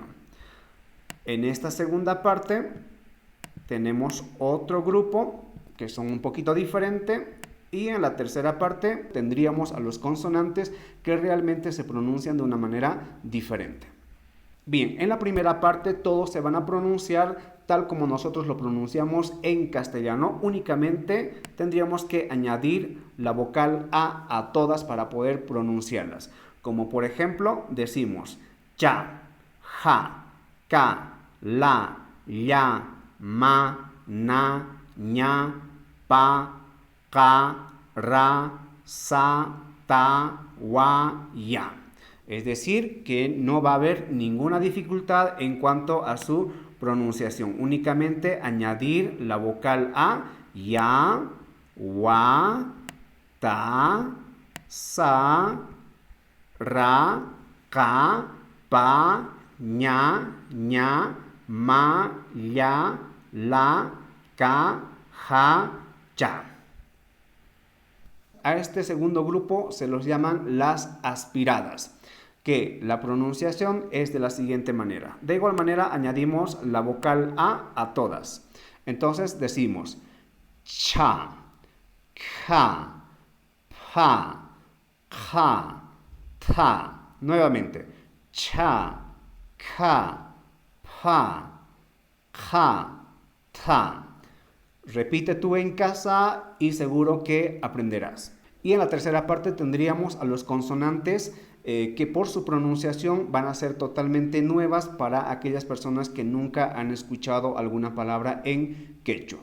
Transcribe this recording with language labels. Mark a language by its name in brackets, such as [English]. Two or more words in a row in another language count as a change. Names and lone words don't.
[Spanish] En esta segunda parte tenemos otro grupo que son un poquito diferentes y en la tercera parte tendríamos a los consonantes que realmente se pronuncian de una manera diferente. Bien, en la primera parte todos se van a pronunciar tal como nosotros lo pronunciamos en castellano. Únicamente tendríamos que añadir la vocal a todas para poder pronunciarlas. Como por ejemplo decimos cha, ja, ka, la, ya, ma, na, ña, pa, ka, ra, sa, ta, wa, ya. Es decir, que no va a haber ninguna dificultad en cuanto a su pronunciación. Únicamente añadir la vocal a, ya, wa, ta, sa, ra, ka, pa, ña, ña, ma, ya, la, ka, ja, cha. A este segundo grupo se los llaman las aspiradas, que la pronunciación es de la siguiente manera. De igual manera añadimos la vocal a todas. Entonces decimos cha, ja, pa, ja, ta. Nuevamente, cha, ka, pa, ja, ta. Repite tú en casa y seguro que aprenderás. Y en la tercera parte tendríamos a los consonantes que por su pronunciación van a ser totalmente nuevas para aquellas personas que nunca han escuchado alguna palabra en quechua.